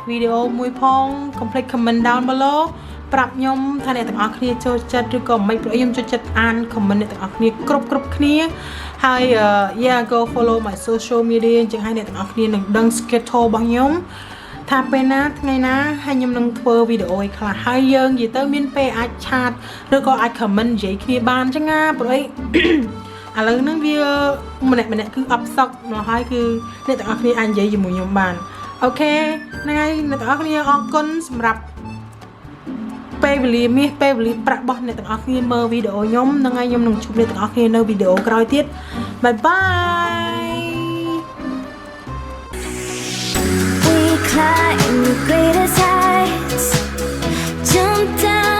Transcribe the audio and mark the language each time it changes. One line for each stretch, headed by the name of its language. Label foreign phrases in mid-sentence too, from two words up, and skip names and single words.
Khmer: វីដេអូមួយផងកុំភ្លេច
English: comment down below
Khmer: ប្រាប់ខ្ញុំថាអ្នកទាំងអស់គ្នាចូលចិត្តឬក៏មិនព្រោះខ្ញុំចូលចិត្តអាន comment អ្នកទាំងអស់គ្នាគ្រប់គ្នាហើយ
English: yeah go follow my social media
Khmer: អញ្ចឹងឲ្យអ្នកទាំងអស់គ្នានឹងដឹង schedule របស់ខ្ញុំថាពេលណាថ្ងៃណាហើយខ្ញុំនឹងធ្វើវីដេអូឲ្យខ្លះហើយយើងនិយាយទៅមានពេលអាចឆាតឬក៏អាច comment និយាយគ្នាបានអញ្ចឹងណាព្រោះឥឡូវហ្នឹងវាម្នាក់គឺអបសក់មកហើយគឺអ្នកទាំងអស់គ្នាអាចនិយាយជាមួយខ្ញុំបានអូខេហ្នឹងហើយអ្នកទាំងអស់គ្នាអរគុណសម្រាប់ពេលវេលាមាសពេលវេលាប្រាក់របស់អ្នកទាំងអស់គ្នាមើលវីដេអូខ្ញុំហ្នឹងហើយខ្ញុំនឹងជួបអ្នកទាំងអស់គ្នានៅវីដេអូក្រោយទៀតបាយបាយ
English: climb the greatest heights, jump down.